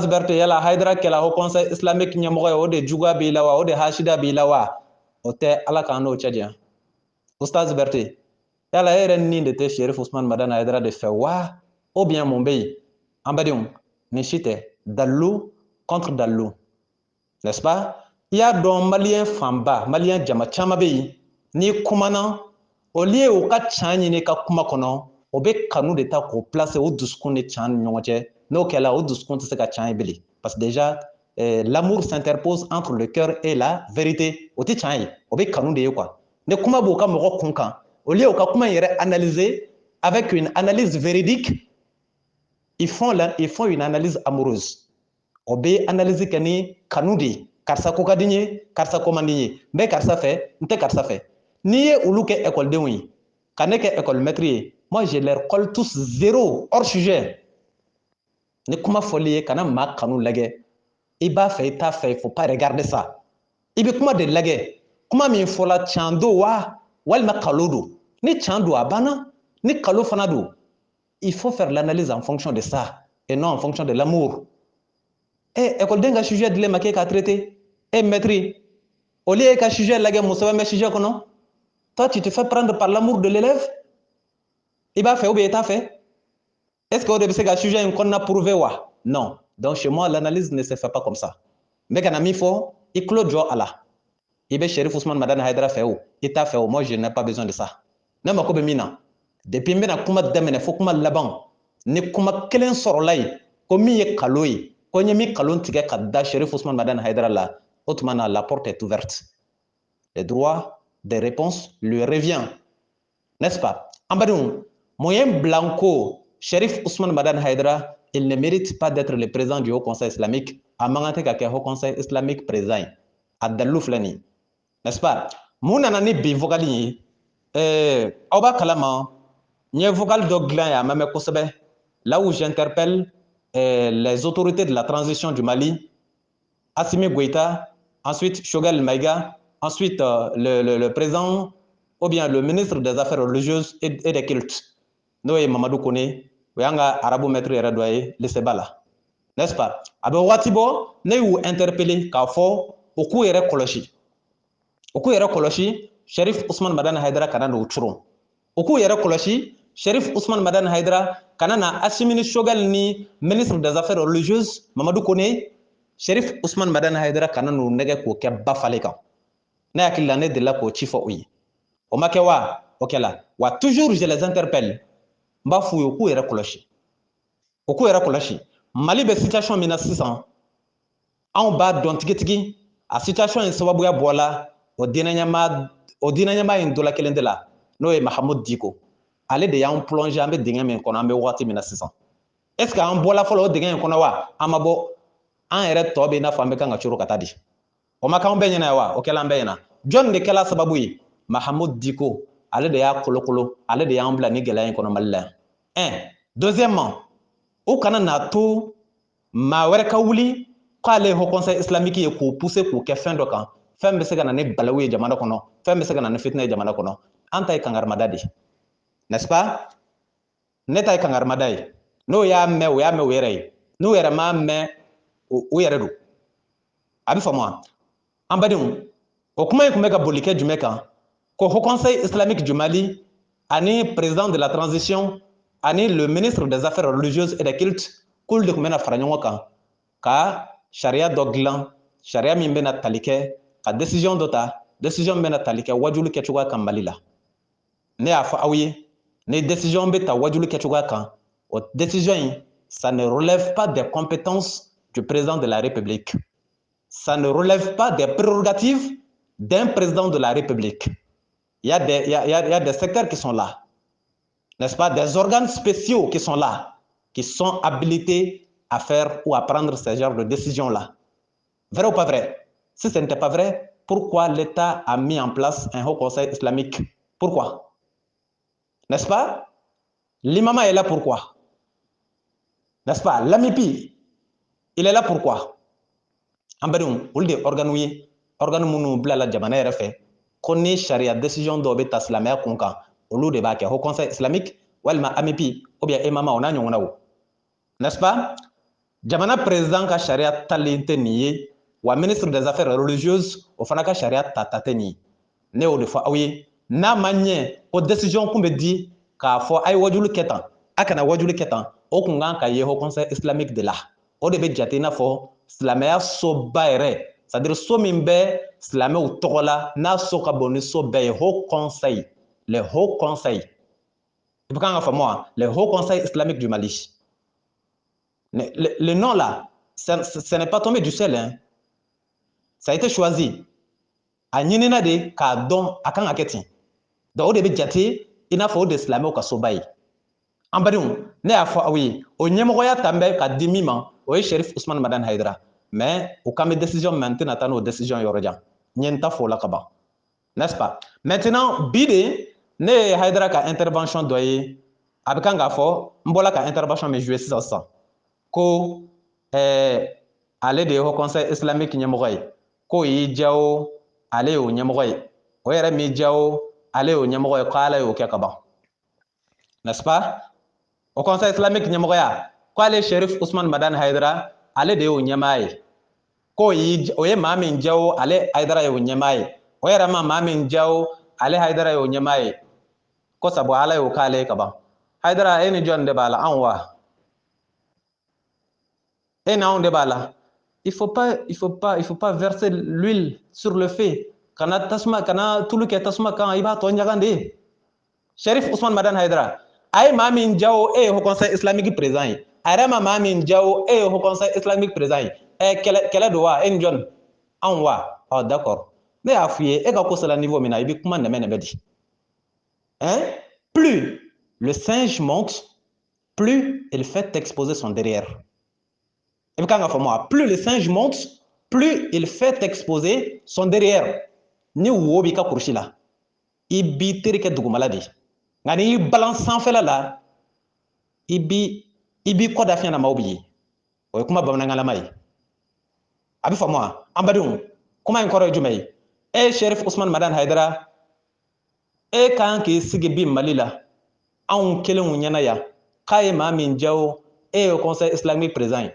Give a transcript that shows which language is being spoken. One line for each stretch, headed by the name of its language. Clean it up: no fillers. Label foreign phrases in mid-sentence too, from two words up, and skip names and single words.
Bambara: Berté yala Haidara kɛla Haut Conseil islamique ɲɛmɔgɔ ye o de juguya b'i la wa o de hasida b'i la wa o tɛ Ala k'an n'o cɛ janya Ustaz Berté yala e yɛrɛ nin de tɛ Cherif Ousmane Madane Haidara de fɛ wa
French: ou bien
Bambara: mun bɛ yen an badenw nin si tɛ dalilu contre dalilu
French: n'est-ce pas
Bambara: i y'a dɔn maliyɛn fanba maliyɛn jama caman bɛ yen n'i kumana
French: au lieu
Bambara: u ka can ɲini ka kuma kɔnɔ o bɛ kanu de ta k'o placer o dusukun ni can ni ɲɔgɔn cɛ n'o kɛla o dusukun tɛ se ka can ye bilen
French: parce que déjà l'amour s'interpose entre le cœur et la vérité
Bambara: o tɛ can ye o bɛ kanu de ye quoi ni kuma b'u ka mɔgɔ kun kan
French: au lieu
Bambara: u ka kuma in yɛrɛ
French: analyser avec une analyse véridique ils font une analyse amoureuse
Bambara: o bɛ analyse kɛ ni kanu de ye karisa ko ka di n ye karisa ko man di n ye n bɛ karisa fɛ n tɛ karisa fɛ n'i ye olu kɛ ekɔlidenw ye ka ne kɛ
French: école maître
Bambara: ye
French: moi je leur colle tous zéro hors sujet
Bambara: ni kuma fɔli ye kana maa kanu lajɛ i b'a fɛ i t'a fɛ
French: il faut pas regarder ça
Bambara: i bɛ kuma de lajɛ kuma min fɔla can do wa walima kalo don ni tiɲɛ don a banna ni kalo fana don
French: il faut faire l'analyse en fonction de ça et non en fonction de l'amour.
Bambara: École ka sujet dilen ma k'e k'a
French: traité maître au lieu
Bambara: ka sujet lagɛ muso bɛ sujet kɔnɔ
French: toi tu te fais prendre par l'amour de l'élève
Bambara: i b'a fɛ
French: ou bien
Bambara: i t'a fɛ
French: est-ce que
Bambara: o de bɛ se ka sujet in kɔnɔna prouver wa
French: non donc chez moi l'analyse ne se fait pas comme ça
Bambara: n bɛ ka na min fɔ i tulo jɔ a la i bɛ Cherif Ousmane Madani Haidara fɛ o i t'a fɛ o
French: moi je n'ai pas besoin de ça
Bambara: ne mako bɛ min na depuis n bɛna kuma daminɛ fo kuma laban ni kuma kelen sɔrɔla yen ko min ye kalo ye ko n ye min kalon tigɛ ka da Cherif Ousmane Madani Haidara la o tuma na
French: la porte est ouverte le droit des réponses lui revient n'est-ce pas
Bambara: an badenw moyen blanco Cherif Ousmane Madani Haidara
French: il ne mérite pas d'être le président du Haut Conseil islamique
Bambara: a man kan tɛ ka kɛ Haut Conseil islamique président ye a dalilu filɛ nin ye
French: n'est-ce pas
Bambara: mun nana ni bi vocal ye aw b'a kalama n ye vocal dɔ dilan ye a ma mɛn kosɛbɛ
French: là où j'interpelle les autorités de la transition du Mali, Assimi Goïta, ensuite Choguel Maïga, ensuite le président ou bien le ministre des Affaires religieuses et des cultes. Nous et Mamadou Kone, ou yanga arabo maître Eredoye, le Sebala. N'est-ce pas?
Bambara: Abe Watibo, ne ou interpellé k'a fɔ o k'u yɛrɛ kɔlɔsi. O k'u yɛrɛ kɔlɔsi, Cherif Ousmane Madani Haidara kana n'o curon. O k'u yɛrɛ kɔlɔsi, Cherif Ousmane Madani Haidara kana na Assimi Choguel ni
French: ministre des Affaires religieuses
Bambara: Mamadou Kone, Cherif Ousmane Madani Haidara kana n'o nɛgɛ k'o kɛ ba falen kan. Ne hakili la ne delila k'o ci fɔ u ye. O ma kɛ wa? O kɛla.
French: Wa toujours je les interpelle.
Bambara: N b'a f'u ye o k'u yɛrɛ kɔlɔsi. O k'u yɛrɛ kɔlɔsi. Mali bɛ situation min na sisan, anw b'a dɔn tigitigi a situation in sababuya bɔla o diinɛ ɲɛmaa in dɔ la kelen de la n'o ye Mahamudu Diko. Ale de y'an plongé an bɛ dingɛ min kɔnɔ an bɛ wagati min na sisan.
French: Est-ce que
Bambara: an bɔla fɔlɔ o dingɛ in kɔnɔ wa? An ma bɔ. An yɛrɛ tɔ bɛ i n'a fɔ an bɛ kan ka coro ka taa di. O ma k'an bɛɛ ɲɛna wa? O kɛla an bɛɛ ɲɛna. Jɔn de kɛla sababu ye? Mahamudu Diko. Ale de y'a kolokolo. Ale de y'an bila ni gɛlɛya in kɔnɔ Mali la yan. Deuxièmement, o kana n'a to maa wɛrɛ ka wuli k'ale ye Haut Conseil islamique ye k'o pousser k'o kɛ fɛn dɔ kan. Fɛn bɛ se ka na ni balawu ye jamana kɔnɔ. Fɛn bɛ se ka na ni fitinɛ ye jamana kɔnɔ. An ta ye kangarimada de ye. N'est-ce pas? Ne ta ye kangarimada ye. N'o y'a mɛn o y'a mɛn o yɛrɛ ye. N'o yɛrɛ m'a mɛn o yɛrɛ don. A bɛ faamu wa? An badenw, o kuma in tun bɛ ka boli kɛ jumɛn kan? Ko Haut Conseil islamique du Mali ani
French: président de la transition
Bambara: ani
French: le ministre des Affaires religieuses et des cultes
Bambara: k'olu de tun bɛna fara ɲɔgɔn kan ka sariya dɔ dilan, sariya min bɛna tali kɛ ka décision dɔ ta, décision min bɛna tali kɛ wajulu kɛcogoya kan Mali la. Ne y'a fɔ aw ye, ni décision bɛ ta wajulu kɛcogoya kan, o décision in,
French: ça ne relève pas des compétences du président de la République. Ça ne relève pas des prérogatives d'un président de la République. Il y a des secteurs qui sont là, n'est-ce pas? Des organes spéciaux qui sont là, qui sont habilités à faire ou à prendre ce genre de décisions-là. Vrai ou pas vrai? Si ce n'était pas vrai, pourquoi l'État a mis en place un Haut Conseil islamique? Pourquoi? N'est-ce pas? L'imama est là pourquoi? N'est-ce pas? L'AMIPI, il est là pourquoi?
Bambara: En badenw, olu de organe minnu bila la jamana yɛrɛ fɛ ko ni sariya décision dɔw bɛ ta silamɛya kun kan olu de b'a kɛ Haut Conseil islamique walima AMIPI
French: ou bien
Bambara: imama o n'a ɲɔgɔnnaw,
French: n'est-ce pas?
Bambara: Jamana président ka sariya talen tɛ nin ye wa
French: ministre des Affaires religieuses
Bambara: o fana ka sariya ta tɛ nin ye. Ne y'o de fɔ aw ye n'a ma ɲɛ ko décision kun bɛ di k'a fɔ a ye wajulu kɛ tan a kana wajulu kɛ tan o kun kan ka ye Haut Conseil islamique de la. O de bɛ jate i n'a fɔ silamɛya soba yɛrɛ, c'est-à-dire so min bɛ silamɛw tɔgɔ la n'a so ka bon ni so bɛɛ ye Haut Conseil, le Haut Conseil. I bɛ kan ka faamu wa?
French: Le Haut Conseil islamique du Mali. Le nom là, ce n'est pas tombé du ciel, hein. Ça a été choisi.
Bambara: A ɲinina de k'a dɔn a kan ka kɛ ten. Donc o de bɛ jate i n'a fɔ o de silamɛw ka soba ye. An badenw, ne y'a fɔ aw ye o ɲɛmɔgɔya ta bɛ ka di min ma o ye Cherif Ousmane Madani Haidara. Mais o kan bɛ décision min na n tɛna taa n'o décision yɔrɔ jan. N ye n ta fɔ o la ka ban.
French: N'est-ce pas?
Bambara: Maintenant bi de ne ye Haidara ka intervention dɔ ye a bɛ kan k'a fɔ n bɔla ka intervention min jouer sisan ko ale de ye Haut Conseil islamique ɲɛmɔgɔ ye k'o y'i diya o ale y'o ɲɛmɔgɔ ye o yɛrɛ m'i diya o ale y'o ɲɛmɔgɔ ye ko ala y'o kɛ ka ban,
French: n'est-ce pas?
Bambara: Au conseil islamique ɲɛmɔgɔya ko ale Cherif Ousmane Madani Haidara ale de y'o ɲɛmaa ye, ko o ye maa min jawo ale Haidara y'o ɲɛmaa ye, o yɛrɛ ma maa min jawo ale Haidara y'o ɲɛmaa ye, ko sabu ala y'o k'ale ka ban. Haidara e ni jɔn de b'a la, anw wa? E ni anw de b'a la.
French: Il faut pas verser l'huile sur le feu.
Bambara: Kana tasuma, kana tulu kɛ tasuma kan, i b'a tɔ ɲagan de. Cherif Ousmane Madani Haidara a ye maa min jawo e ye Haut Conseil islamique président ye, a yɛrɛ ma maa min jawo e ye Haut Conseil islamique président ye. Kɛlɛ don wa? E ni jɔn? Anw wa? D'accord. Ne y'a f'i ye e ka ko sera niveau min na i bɛ kuma nɛmɛ di. Hein?
French: Plus le singe monte, plus il fait exposer son derrière. Et puis quand plus le singe monte, plus il fait exposer son derrière.
Bambara: Ni wo bi ka kursi la, i b'i teri kɛ dugumala de. Nka n'i y'i balan sanfɛla la, i b'i kɔ da fiɲɛ na maaw b'i ye. O ye kuma bamanankanlama ye. A bɛ faamu wa? An badenw, kuma in kɔrɔ ye jumɛn ye? E Cherif Ousmane Madani Haidara, e kan k'i sigi bi Mali la, anw kelenw ɲɛna yan, k'a ye maa min jawo e ye Conseil islamique président ye.